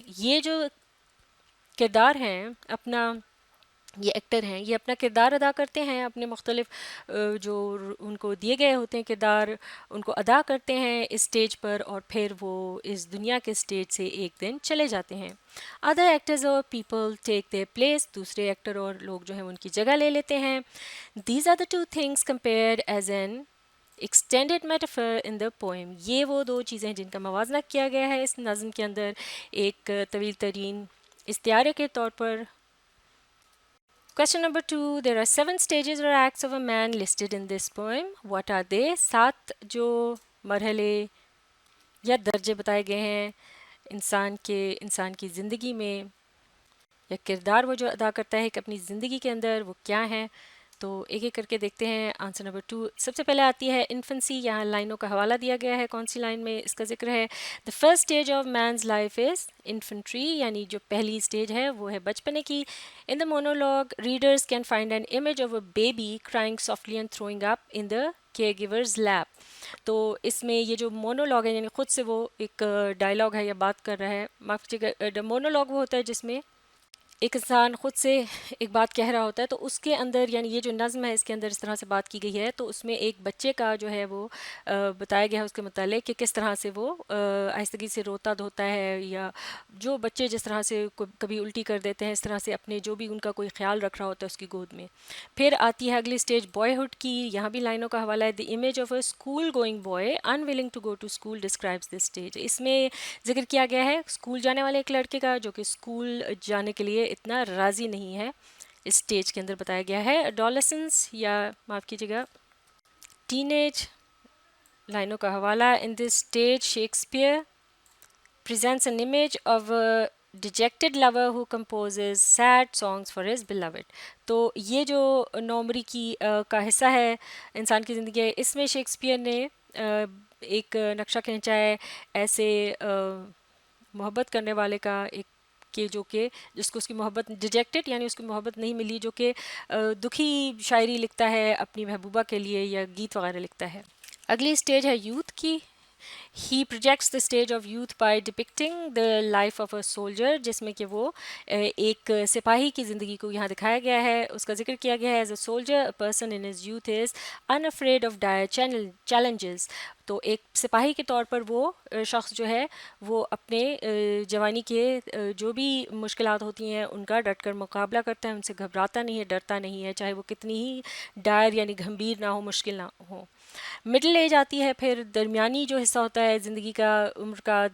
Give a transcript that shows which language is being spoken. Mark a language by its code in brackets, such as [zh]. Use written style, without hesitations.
[ur] یہ جو کردار ہیں اپنا، یہ ایکٹر ہیں، یہ اپنا کردار ادا کرتے ہیں، اپنے مختلف جو ان کو دیے گئے ہوتے ہیں کردار ان کو ادا کرتے ہیں اس اسٹیج پر، اور پھر وہ اس دنیا کے اسٹیج سے ایک دن چلے جاتے ہیں. [en] other actors اور people take their place, [ur] دوسرے ایکٹر اور لوگ جو ہیں ان کی جگہ لے لیتے ہیں. [en] These are the two things compared as an extended metaphor in the poem. [ur] یہ وہ دو چیزیں ہیں جن کا موازنہ کیا گیا ہے اس نظم کے اندر ایک طویل ترین استعارے کے طور پر. [en] Question number 2. There are 7 stages or acts of a man listed in this poem. What are they? [ur] 7 جو مرحلے یا درجے بتائے گئے ہیں انسان کی زندگی میں، یا کردار وہ جو ادا کرتا ہے کہ اپنی زندگی کے اندر وہ کیا ہیں. تو ایک ایک کر کے دیکھتے ہیں. آنسر نمبر 2 سب سے پہلے آتی ہے انفنسی. یہاں لائنوں کا حوالہ دیا گیا ہے کون سی لائن میں اس کا ذکر ہے. [en] the first stage of man's life is infantry, [ur] یعنی جو پہلی اسٹیج ہے وہ ہے بچپنے کی. [en] In the monologue readers can find an image of a baby crying softly and throwing up in the care givers lap. [ur] تو اس میں یہ جو مونولوگ ہے یعنی خود سے وہ ایک ڈائلاگ ہے یا بات کر رہا ہے، معاف کیجیے، مونولوگ وہ ہوتا ہے جس میں ایک انسان خود سے ایک بات کہہ رہا ہوتا ہے. تو اس کے اندر یعنی یہ جو نظم ہے اس کے اندر اس طرح سے بات کی گئی ہے. تو اس میں ایک بچے کا جو ہے وہ بتایا گیا ہے اس کے متعلق کہ کس طرح سے وہ آہستگی سے روتا دھوتا ہے، یا جو بچے جس طرح سے کبھی الٹی کر دیتے ہیں اس طرح سے اپنے جو بھی ان کا کوئی خیال رکھ رہا ہوتا ہے اس کی گود میں. پھر آتی ہے اگلی اسٹیج بوائے ہوڈ کی. یہاں بھی لائنوں کا حوالہ ہے. [en] The image of a school going boy unwilling to go to school describes this stage. [ur] اس میں ذکر کیا گیا ہے اسکول جانے والے ایک لڑکے کا جو کہ اسکول جانے کے لیے اتنا راضی نہیں ہے. اس اسٹیج کے اندر بتایا گیا ہے ایڈولسنس یا معاف کیجیے گا ٹین ایج. لائنوں کا حوالہ. [en] In this stage Shakespeare presents an image of a dejected lover who composes sad songs for his beloved. [ur] تو یہ جو نومری کی کا حصہ ہے انسان کی زندگی ہے، اس میں شیکسپیئر نے ایک نقشہ کھینچا ہے ایسے محبت کرنے والے کا، ایک کہ جو کہ جس کو اس کی محبت ڈیجیکٹڈ یعنی اس کی محبت نہیں ملی، جو کہ دکھی شاعری لکھتا ہے اپنی محبوبہ کے لیے یا گیت وغیرہ لکھتا ہے. اگلی اسٹیج ہے یوتھ کی. [en] He projects the stage of youth by depicting the life of a soldier، [ur] جس میں کہ وہ ایک سپاہی کی زندگی کو یہاں دکھایا گیا ہے. اس کا ذکر کیا گیا ہے [en] As a soldier a person in his youth is unafraid of dire challenges. [ur] تو ایک سپاہی کے طور پر وہ شخص جو ہے وہ اپنے جوانی کے جو بھی مشکلات ہوتی ہیں ان کا ڈٹ کر مقابلہ کرتا ہے، ان سے گھبراتا نہیں ہے، ڈرتا نہیں ہے، چاہے وہ کتنی ہی ڈائر یعنی گھمبیر نہ ہو، مشکل نہ ہو. مڈل ایج آتی ہے پھر درمیانی جو حصہ ہوتا ہے زندگی کا عمر کا.